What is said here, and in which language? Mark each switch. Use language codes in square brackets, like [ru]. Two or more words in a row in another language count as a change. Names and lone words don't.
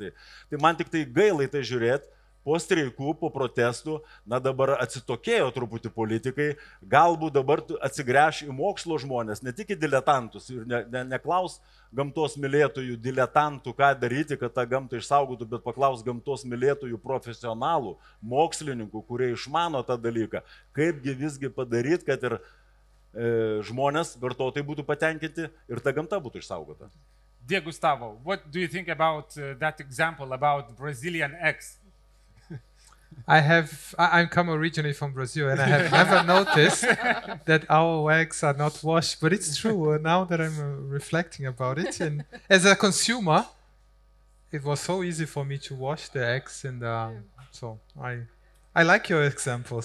[lt] Tai man tik tai gailai tai žiūrėti. Po streikų, po protestų, dabar atsitokėjo truputį politikai, galbūt dabar atsigręš į mokslo žmonės, ne tik į diletantus ir neklaus gamtos mylėtojų diletantų, ką daryti, kad tą gamtą išsaugotų, bet paklaus gamtos mylėtojų profesionalų, mokslininkų, kurie išmano tą dalyką, kaipgi visgi padaryti, kad ir žmonės, vartotojai būtų patenkinti ir ta gamta būtų išsaugota. [en] Dear Gustavo, what do you think about that example about Brazilian eggs? I'm come originally from Brazil, and I have never noticed that our eggs are not washed. But it's true now that I'm reflecting about it. And as a consumer, it was so easy for me to wash the eggs, and so I like your example.